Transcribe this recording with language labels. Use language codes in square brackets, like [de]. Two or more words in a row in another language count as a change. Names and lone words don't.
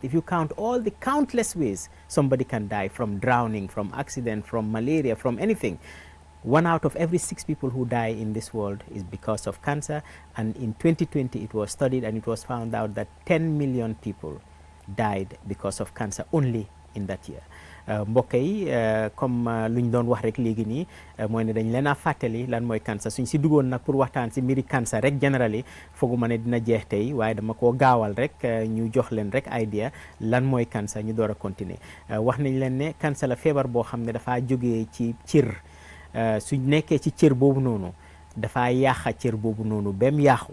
[en] If you count all the countless ways somebody can die, from drowning, from accident, from malaria, from anything, 1 out of every 6 people who die in this world is because of cancer. And in 2020 it was studied, and it was found out that 10 million people died because of cancer only in that year. [wo] mbokk yi comme lu ñu doon wax rek léegi nii mooy ne dañ leen a fàttali lan mooy cancer. suñ si duggoon nag pour waxtaan si mbiri cancer rek generally fooguma ne dina jeex tey, waaye dama koo gaawal rek ñu jox leen rek idea lan mooy cancer ñu door a continuer. wax nañ leen ne cancer la feebar boo xam ne dafaa jógee ci cër, suñ nekkee ci cër boobu noonu dafaa yàqa cër boobu noonu ba mu yàqu.